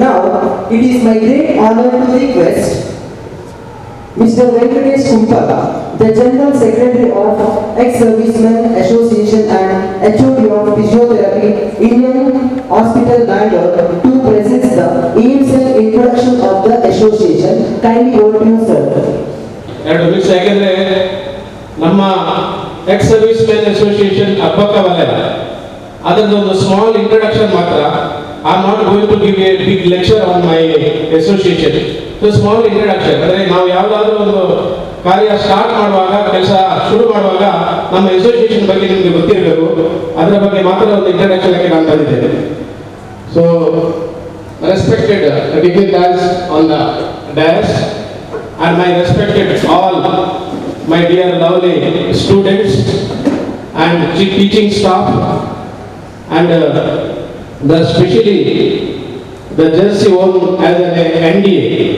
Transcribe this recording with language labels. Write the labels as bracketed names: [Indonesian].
[English] Now, it is my great honor to request Mr. Venkatesh Kumpala, the General Secretary of Ex-Servicemen Association and HOD of Physiotherapy, Indian Hospital Bangalore, to present the initial introduction of the association. Kindly over to you, sir. [Kannada] ಎರಡು ನಿಮಿಷ ಯಾಕೆಂದ್ರೆ ನಮ್ಮ ex service men association Abbakka ವಲಯ ಅದೊಂದು small introduction ಮಾತ್ರ. [English] I am not going to give a big lecture on my association. [Kannada] So small introduction ಅಂದ್ರೆ ನಾವು ಯಾವುದಾದ್ರೂ ಒಂದು ಕಾರ್ಯ ಸ್ಟಾರ್ಟ್ ಮಾಡುವಾಗ, ಕೆಲಸ ಶುರು ಮಾಡುವಾಗ ನಮ್ಮ ಅಸೋಸಿಯೇಷನ್ ಬಗ್ಗೆ ನಿಮಗೆ ಗೊತ್ತಿರಬೇಕು. ಅದರ ಬಗ್ಗೆ ಮಾತ್ರ ಒಂದು ಇಂಟ್ರಡಕ್ಷನ್ ಆಗಿ ನಾನು ತಂದಿದ್ದೇನೆ. [English] So respected dignitaries on the dais and my respected all my dear lovely students and teaching staff and the especially the jersey worn as an NDA.